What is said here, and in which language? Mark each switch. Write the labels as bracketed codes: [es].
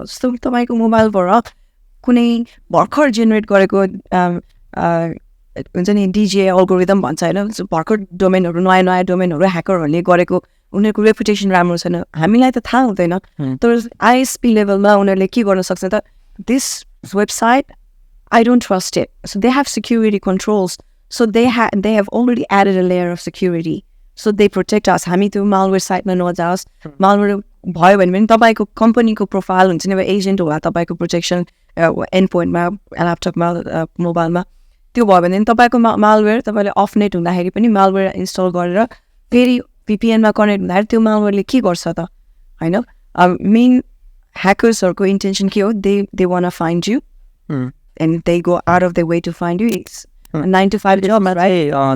[ne] जस्तो तपाईँको मोबाइलबाट कुनै भर्खर जेनेरेट गरेको हुन्छ नि डिजिए अल्गोरिदम भन्छ होइन, भर्खर डोमेनहरू, नयाँ नयाँ डोमेनहरू ह्याकरहरूले गरेको, उनीहरूको रेपुटेसन राम्रो छैन, हामीलाई त थाहा हुँदैन, तर आइएसपी लेभलमा उनीहरूले के गर्न सक्छ त, this website [en] I don't trust it. So they have security controls. So they have already added a layer of security. So they protect us. [ne] हामी त्यो malware साइटमा नजाओस्, malware भयो भने पनि तपाईँको कम्पनीको प्रोफाइल हुन्छ नि, अब एजेन्ट होला, तपाईँको प्रोटेक्सन एन्डपोइन्टमा ल्यापटपमा मोबाइलमा त्यो भयो भने तपाईँको मालवेयर तपाईँले अफ नेट हुँदाखेरि पनि मालवेयर इन्स्टल गरेर फेरि VPN-मा कनेक्ट हुँदाखेरि त्यो मालवेयरले के गर्छ त होइन मेन ह्याकर्सहरूको इन्टेन्सन के हो [en] they want find you and they go out of the way to find you it's 9 to 5 जबमा right